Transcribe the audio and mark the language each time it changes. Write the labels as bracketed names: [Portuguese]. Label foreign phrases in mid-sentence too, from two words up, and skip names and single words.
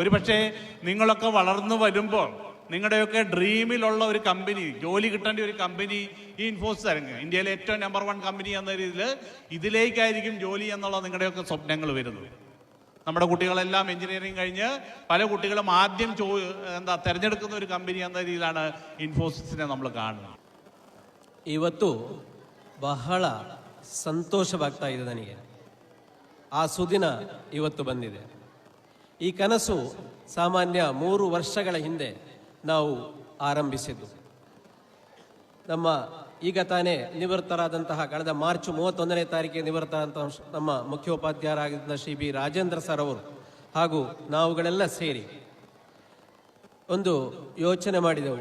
[Malayalam] ഒരുപക്ഷെ നിങ്ങളൊക്കെ വളർന്നു വരുമ്പോൾ നിങ്ങളുടെയൊക്കെ ഡ്രീമിലുള്ള ഒരു കമ്പനി, ജോലി കിട്ടേണ്ട ഒരു കമ്പനി ഈ ഇൻഫോസിസ് ആയിരുന്നു. ഇന്ത്യയിലെ ഏറ്റവും നമ്പർ 1 കമ്പനി എന്ന രീതിയിൽ ഇതിലേക്കായിരിക്കും ജോലി എന്നുള്ള നിങ്ങളുടെയൊക്കെ സ്വപ്നങ്ങൾ വരുന്നത്. നമ്മുടെ കുട്ടികളെല്ലാം എഞ്ചിനീയറിംഗ് കഴിഞ്ഞ് പല കുട്ടികളും ആദ്യം തിരഞ്ഞെടുക്കുന്ന ഒരു കമ്പനി എന്ന രീതിയിലാണ് ഇൻഫോസിസിനെ നമ്മൾ കാണുന്നത്. [Kannada] ಇವತ್ತು ಬಹಳ ಸಂತೋಷವಾಗ್ತಾ ಇದೆ ನನಗೆ. ಆ ಸುದಿನ ಇವತ್ತು ಬಂದಿದೆ. ಈ ಕನಸು ಸಾಮಾನ್ಯ 3 ವರ್ಷಗಳ ಹಿಂದೆ ನಾವು ಆರಂಭಿಸಿದ್ದು. ನಮ್ಮ ಈಗ ತಾನೇ ನಿವೃತ್ತರಾದಂತಹ ಕಳೆದ ಮಾರ್ಚ್ 31ನೇ ತಾರೀಕಿಗೆ ನಿವೃತ್ತರಾದಂತಹ ನಮ್ಮ ಮುಖ್ಯೋಪಾಧ್ಯಾಯರಾಗಿದ್ದ ಶ್ರೀ ಬಿ ರಾಜೇಂದ್ರ ಸರ್ ಅವರು ಹಾಗೂ ನಾವುಗಳೆಲ್ಲ ಸೇರಿ ಒಂದು ಯೋಚನೆ ಮಾಡಿದೆವು.